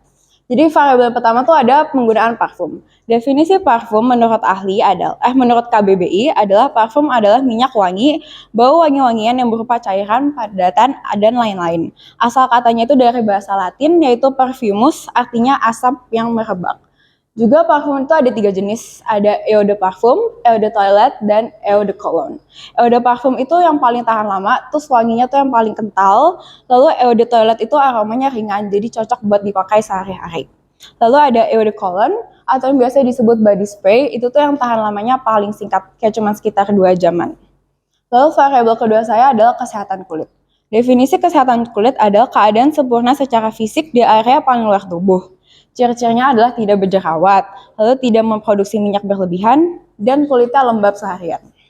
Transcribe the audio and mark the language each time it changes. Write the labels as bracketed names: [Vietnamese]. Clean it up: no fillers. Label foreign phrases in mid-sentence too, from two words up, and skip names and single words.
[Indonesian] Jadi variabel pertama tuh ada penggunaan parfum. Definisi parfum menurut menurut KBBI adalah parfum adalah minyak wangi, bau wangi-wangian yang berupa cairan, padatan, dan lain-lain. Asal katanya itu dari bahasa Latin yaitu perfumus, artinya asap yang merebak. Juga parfum itu ada 3 jenis, ada [French] eau de parfum, eau de toilette, [Indonesian] dan [French] eau de cologne. Eau de parfum [Indonesian] itu yang paling tahan lama, terus wanginya tuh yang paling kental, lalu [French] eau de toilette [Indonesian] itu aromanya ringan, jadi cocok buat dipakai sehari-hari. Lalu ada [French] eau de cologne, [Indonesian] atau yang biasa disebut [English] body spray, [Indonesian] itu tuh yang tahan lamanya paling singkat, kayak cuma sekitar 2 jaman. Lalu variabel kedua saya adalah kesehatan kulit. Definisi kesehatan kulit adalah keadaan sempurna secara fisik di area paling luar tubuh. Ciri-cirinya adalah tidak berjerawat, lalu tidak memproduksi minyak berlebihan, dan kulitnya lembab seharian.